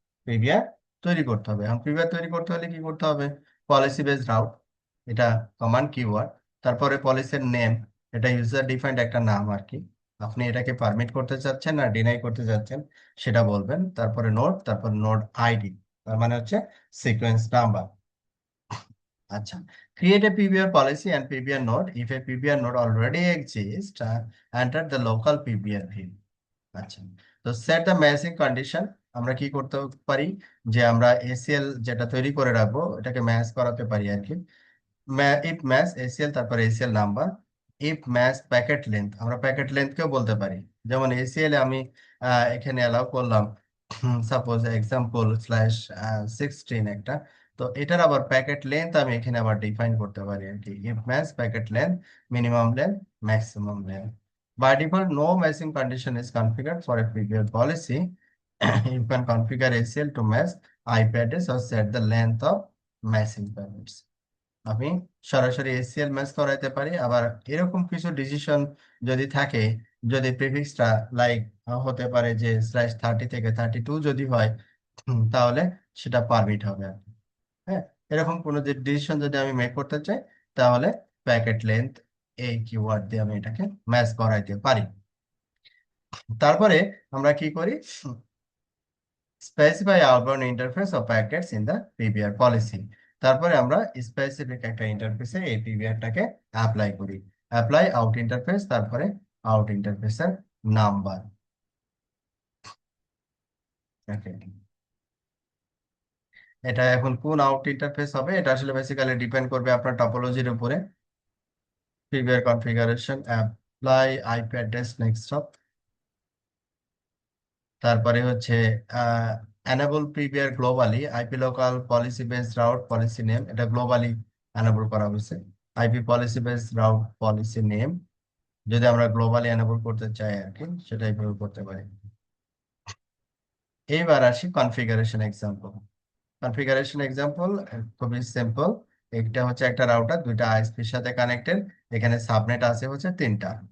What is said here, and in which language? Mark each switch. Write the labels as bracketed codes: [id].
[bn] PBR তৈরি করতে হবে। এখন পিবিআর তৈরি করতে হলে কি করতে হবে, পলিসি বেসড রাউট, এটা কমান্ড কিওয়ার্ড। তারপরে পলিসির নেম, এটা ইউজার ডিফাইন্ড একটা নাম আর কি, আপনি এটাকে পারমিট করতে চাচ্ছেন না ডিনাই করতে চাচ্ছেন সেটা বলবেন। তারপরে নোড, তারপর নোড আইডি, তার মানে হচ্ছে সিকোয়েন্স নাম্বার। [en] আচ্ছা, create a PBR policy and PBR node. If a PBR node already exists, enter the local PBR view. [bn] আচ্ছা, তো [en] set the matching condition, [bn] আমরা কি করতে পারি, যে আমরা এসিএল যেটা তৈরি করে রাখবো এটাকে ম্যাচ করাতে পারি আর কি। ইফ ম্যাচ এসিএল, তারপর ACL number. If match packet length, আমরা প্যাকেট লেন্থকেও বলতে পারি। যেমন এসিএল আমি এখানে অ্যালাউ করলাম সাপোজ এক্সাম্পল/16 একটা, তো এটার আবার প্যাকেট লেন্থ আমি এখানে আবার ডিফাইন করতে পারি আর কি। If match packet length, minimum length, maximum length. [en] By default, no matching condition is configured for a previous policy. You can configure ACL to match IP address or set the length of matching packets. [bn] আমি সরাসরি ACL match করাইতে পারি, আবার এরকম কিছু decision যদি থাকে, যদি প্রিফিক্সটা লাইক হতে পারে যে /30 থেকে 32 যদি হয়, তাহলে সেটা পারমিট হবে আর কি। হ্যাঁ, এরকম কোনো যে ডিসিশন যদি আমি মেক করতে চাই, তাহলে প্যাকেট লেন্থ এই কিওয়ার্ড দিয়ে আমি এটাকে ম্যাচ করাইতে পারি। তারপরে আমরা কি করি, [en] Specify outbound interface of packets in the PBR policy. [bn] তারপরে আমরা স্পেসিফিক একটা ইন্টারফেসে এই পিবিআরটাকে অ্যাপ্লাই করি। অ্যাপ্লাই আউট ইন্টারফেস, তারপরে আউট ইন্টারফেসের নাম্বার। এটা এখন কোন আউট ইন্টারফেস হবে, এটা আসলে বেসিক্যালি ডিপেন্ড করবে আপনার টপোলজির উপরে। PBR configuration, apply IP address next, তারপরে হচ্ছে [en] enable PBR globally, IP local policy based route policy name, [bn] এটা গ্লোবালি enable করা হয়েছে। IP policy based route policy name যদি আমরা গ্লোবালি enable করতে চাই আর কি, সেটা এইভাবে করতে পারি। এবার আসি কনফিগারেশন এক্সাম্পল। কনফিগারেশন এক্সাম্পল খুবই সিম্পল। এটা হচ্ছে একটা রাউটার, দুইটা আইএসপির সাথে কানেক্টেড। এখানে সাবনেট আছে হচ্ছে তিনটা।